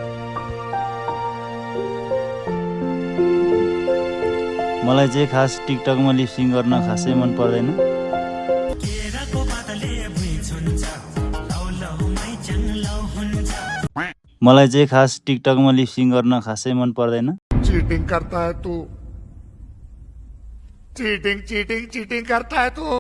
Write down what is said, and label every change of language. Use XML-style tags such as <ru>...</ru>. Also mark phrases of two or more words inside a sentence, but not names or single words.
<ne>मलाई चाहिँ खास टिकटकमा लिपसिङ गर्न खासै मन पर्दैन। मलाई चाहिँ खास टिकटकमा लिपसिङ गर्न खासै मन पर्दैन।</ne> <hi>चीटिंग करता है तू, चीटिंग करता है तू।</hi>